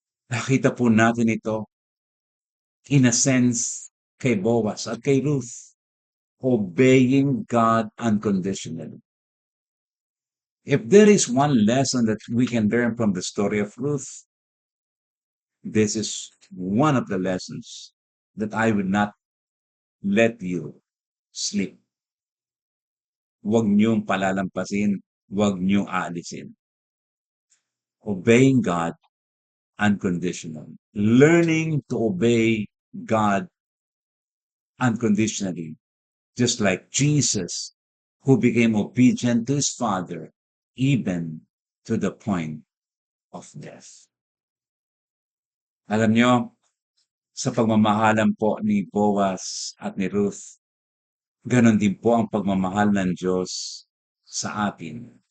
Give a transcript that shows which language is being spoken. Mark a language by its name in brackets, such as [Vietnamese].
[Filipino] Nakita po natin ito, [English] in a sense, [Filipino] kay Boaz at kay Ruth, [English] obeying God unconditionally. If there is one lesson that we can learn from the story of Ruth, this is one of the lessons that I would not let you sleep. [Filipino] Huwag niyong palalampasin, huwag niyong aalisin. [English] Obeying God unconditionally. Learning to obey God unconditionally. Just like Jesus, who became obedient to his Father, even to the point of death. [Filipino] Alam nyo, sa pagmamahalan po ni Boaz at ni Ruth, ganon din po ang pagmamahal ng Diyos sa atin.